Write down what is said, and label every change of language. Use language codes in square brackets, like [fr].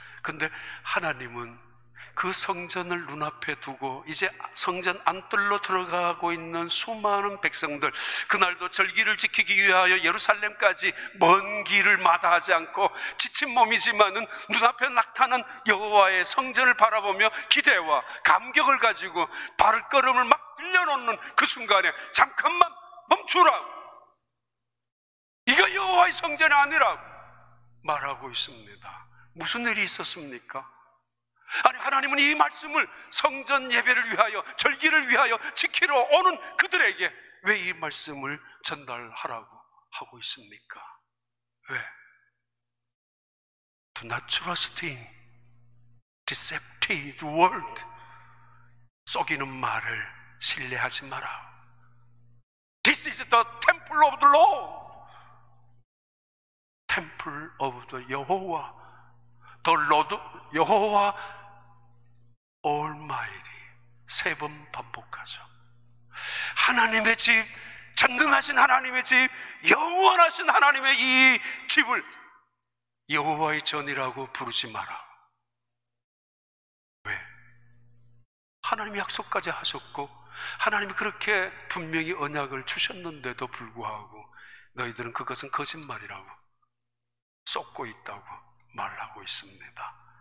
[ko] 근데 하나님은 그 성전을 눈앞에 두고 이제 성전 안뜰로 들어가고 있는 수많은 백성들, 그날도 절기를 지키기 위하여 예루살렘까지 먼 길을 마다하지 않고 지친 몸이지만은 눈앞에 나타난 여호와의 성전을 바라보며 기대와 감격을 가지고 발걸음을 막 들려놓는 그 순간에 잠깐만 멈추라고, 이거 여호와의 성전이 아니라고 말하고 있습니다. 무슨 일이 있었습니까? 아니, 하나님은 이 말씀을 성전 예배를 위하여, 절기를 위하여 지키러 오는 그들에게 왜 이 말씀을 전달하라고 하고 있습니까? 왜? [en] Do not trust in deceptive word. [ko] 속이는 말을 신뢰하지 마라. [en] This is the temple of the Lord. Temple of the 여호와, the Lord, 여호와 Almighty. [ko] 세 번 반복하죠. 하나님의 집, 전능하신 하나님의 집, 영원하신 하나님의 이 집을 여호와의 전이라고 부르지 마라. 왜? 하나님이 약속까지 하셨고 하나님이 그렇게 분명히 언약을 주셨는데도 불구하고 너희들은 그것은 거짓말이라고 쏟고 있다고 말하고 있습니다.